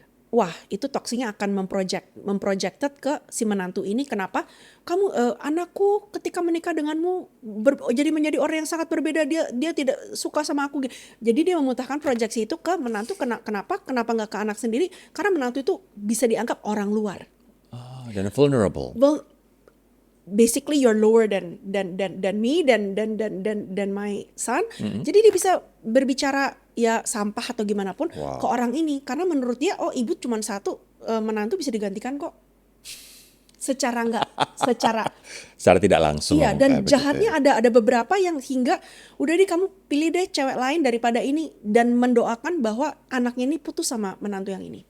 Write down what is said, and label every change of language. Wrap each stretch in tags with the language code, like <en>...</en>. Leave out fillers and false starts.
<id>Wah, itu toksiknya akan memprojected ke si menantu ini. Kenapa? Kamu anakku ketika menikah denganmu jadi menjadi orang yang sangat berbeda. Dia tidak suka sama aku. Jadi dia memutahkan proyeksi itu ke menantu. Kenapa nggak ke anak sendiri? Karena menantu itu bisa dianggap orang luar. Dan vulnerable.</id> <en>Well, basically you're lower than me dan my son.</en> <id>Jadi dia bisa berbicara ya sampah atau gimana pun ke orang ini karena menurut dia ibu cuma satu, menantu bisa digantikan kok. Secara Secara tidak langsung. iya, kayak dan begitu jahatnya ya. ada beberapa yang hingga udah deh kamu pilih deh cewek lain daripada ini dan mendoakan bahwa anaknya ini putus sama menantu yang ini.</id>